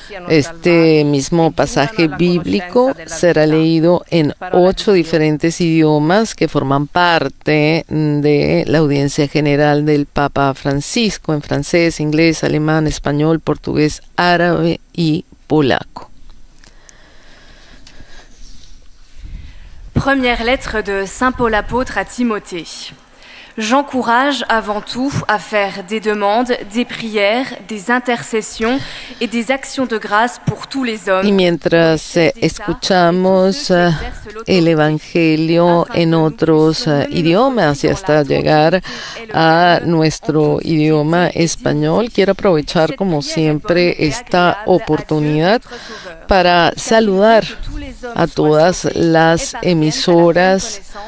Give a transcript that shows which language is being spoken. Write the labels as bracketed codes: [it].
[es] Este mismo pasaje bíblico será leído en 8 diferentes idiomas que forman parte de la audiencia general del Papa Francisco, en francés, inglés, alemán, español, portugués, árabe y polaco. [fr] Première lettre de Saint Paul apôtre à Timothée. J'encourage avant tout à faire des demandes, des prières, des intercessions et des actions de grâce pour tous les hommes. [es] Y mientras escuchamos el Evangelio en otros idiomas y hasta llegar a nuestro idioma español, quiero aprovechar como siempre esta oportunidad para saludar a todas las emisoras